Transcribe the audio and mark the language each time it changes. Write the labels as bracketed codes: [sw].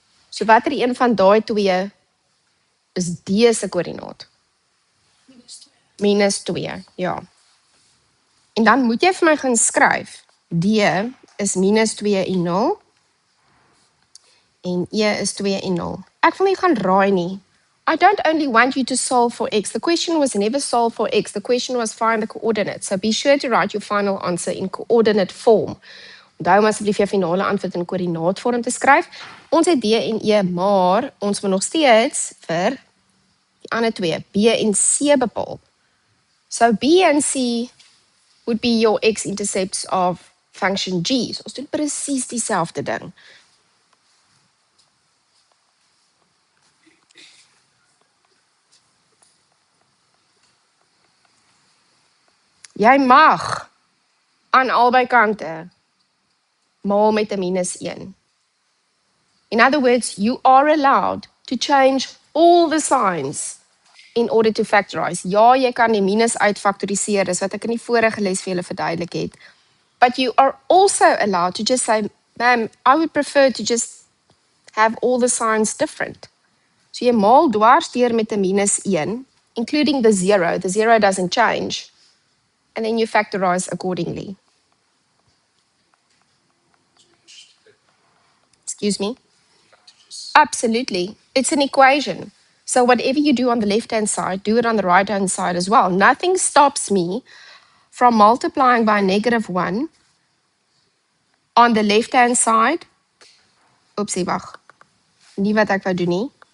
[af] So watter een van daai twee is D se koördinaat? -2, ja. En dan moet jy vir my gaan skryf. D is -2 en 0. En E is 2 en 0. Ek wil nie gaan raai nie. [en] I don't only want you to solve for x. The question was never solve for x. The question was find the coordinates. So be sure to write your final answer in coordinate form. [af] Onthou om asseblief jou finale antwoord in koördinaatvorm te skryf. Ons het D en E, maar ons moet nog steeds vir die ander twee, B en C bepaal. [en] So B and C would be your x-intercepts of function G. [af] So ons doen presies dieselfde ding. Jy mag aan albei kante maal met 'n -1. [en] In other words, you are allowed to change all the signs in order to factorize. [af] Ja, jy kan die minus uitfaktoriseer, dis wat ek in die vorige les vir julle verduidelik het. [en] But you are also allowed to just say, ma'am, I would prefer to just have all the signs different. [af] So jy maal dwars deur met 'n -1, [en] including the 0. The 0 doesn't change. And then you factorize accordingly. Excuse me? Absolutely. It's an equation. So whatever you do on the left-hand side, do it on the right-hand side as well. Nothing stops me from multiplying by -1 on the left-hand side. Oopsie, [af] wag. Nie wat ek wou doen nie.